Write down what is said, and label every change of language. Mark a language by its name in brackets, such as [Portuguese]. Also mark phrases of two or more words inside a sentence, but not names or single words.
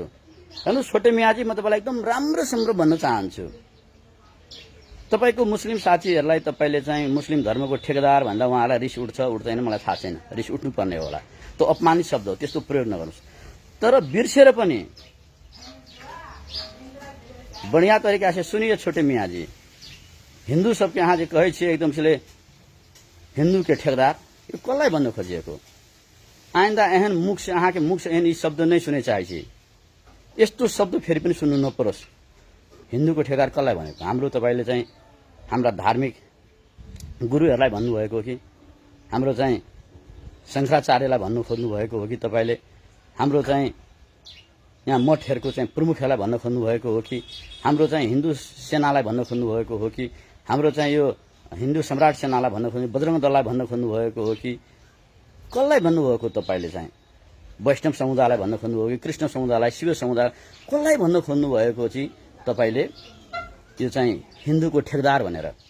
[Nepali] हेर्नु छोटे मियाजी, म तपाईँलाई एकदम राम्रो भन्न चाहन्छु, तपाईँको मुस्लिम साथीहरूलाई तपाईँले चाहिँ मुस्लिम धर्मको ठेकेदार भन्दा उहाँलाई रिस उठ्दैन मलाई थाहा छैन, रिस उठ्नुपर्ने होला, त्यो अपमानित शब्द हो, त्यस्तो प्रयोग नगर्नुहोस्। तर बिर्सेर पनि [Maithili] बढ़िया तरीका से सुनिए छोटे मियाँ जी, हिंदू सबके यहाँ जो कहे छे एकदम से हिंदू के ठेकेदार, [Nepali] यो कसलाई भन्नु खोजिएको? [Maithili] आइन्दा एहन मुख से अहाँ के मुख से एहन यी शब्द नहीं सुने चाहे, [Nepali] यस्तो शब्द फेरि पनि सुन्नु नपरोस्। हिन्दूको ठेकेदार कसलाई भनेको? हाम्रो तपाईले चाहिँ हाम्रा धार्मिक गुरुहरूलाई भन्नुभएको कि हाम्रो चाहिँ शङ्कराचार्यलाई भन्नु खोज्नु भएको हो कि तपाईँले हाम्रो चाहिँ यहाँ मठहरूको चाहिँ प्रमुखलाई भन्न खोज्नु भएको हो कि हाम्रो चाहिँ हिन्दू सेनालाई भन्न खोज्नु भएको हो कि हाम्रो चाहिँ यो हिन्दू सम्राट सेनालाई भन्न खोज्नु बजरङ्ग दललाई भन्न खोज्नु भएको हो कि कसलाई भन्नुभएको तपाईँले चाहिँ वैष्णव समुदायलाई भन्न खोज्नु भयो कि कृष्ण समुदायलाई शिव समुदाय कसलाई भन्न खोज्नु भएको चाहिँ तपाईँले यो चाहिँ हिन्दूको ठेकदार भनेर